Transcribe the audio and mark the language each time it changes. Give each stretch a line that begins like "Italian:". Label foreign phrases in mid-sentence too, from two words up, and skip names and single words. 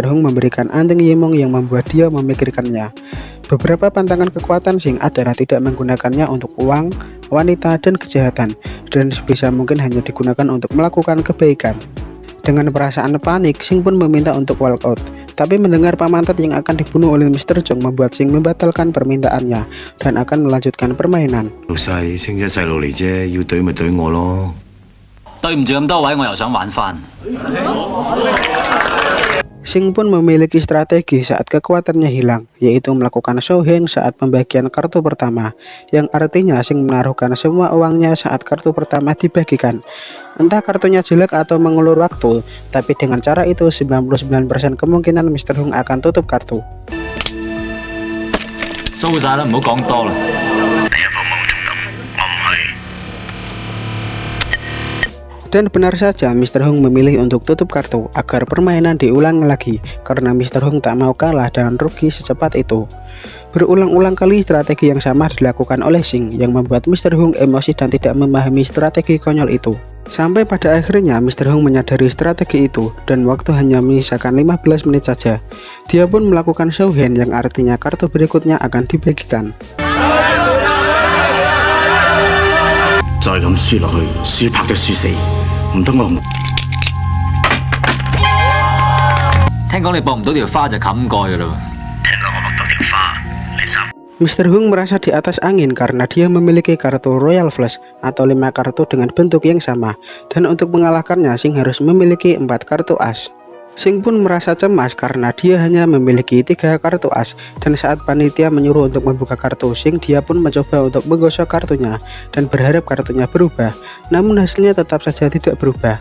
Indonesian: Hung memberikan anting Yimong yang membuat dia memikirkannya. Beberapa pantangan kekuatan Sing adalah tidak menggunakannya untuk uang, wanita, dan kejahatan, dan sebisa mungkin hanya digunakan untuk melakukan kebaikan. Dengan perasaan panik, Sing pun meminta untuk walkout. Tapi mendengar Pak Mantat yang akan dibunuh oleh Mr. Chung membuat Sing membatalkan permintaannya dan akan melanjutkan permainan.
Cantonese: 老細，星仔細路嚟啫，要懟咪懟我咯。對唔住咁多位，我又想玩翻。
Indonesian: Sing pun memiliki strategi saat kekuatannya hilang, yaitu melakukan
English: show hand
Indonesian: saat pembagian kartu pertama, yang artinya Sing menaruhkan semua uangnya saat kartu pertama dibagikan. Entah kartunya jelek atau mengulur waktu, tapi dengan cara itu 99% kemungkinan Mr. Hung akan tutup kartu.
Cantonese: 蘇晒啦，唔好講多啦。
Indonesian: Dan benar saja Mr. Hung memilih untuk tutup kartu agar permainan diulang lagi karena Mr. Hung tak mau kalah dan rugi secepat itu. Berulang-ulang kali strategi yang sama dilakukan oleh Sing yang membuat Mr. Hung emosi dan tidak memahami strategi konyol itu. Sampai pada akhirnya Mr. Hung menyadari strategi itu dan waktu hanya menyisakan 15 menit saja. Dia pun melakukan
English: show hand
Indonesian: yang artinya kartu berikutnya akan dibagikan.
Cantonese: 再咁輸落去，輸拍都輸死，唔通我唔？聽講你駁唔到條花就冚蓋噶啦。聽講我駁到條花，你三。
Indonesian: Mr. Hung merasa di atas angin karena dia memiliki kartu
English: Royal Flush
Indonesian: atau 5 kartu dengan bentuk yang sama, dan untuk mengalahkannya Sing harus memiliki 4 kartu as. Sing pun merasa cemas karena dia hanya memiliki 3 kartu as, dan saat panitia menyuruh untuk membuka kartu Sing, dia pun mencoba untuk menggosok kartunya dan berharap kartunya berubah, namun hasilnya tetap saja tidak berubah.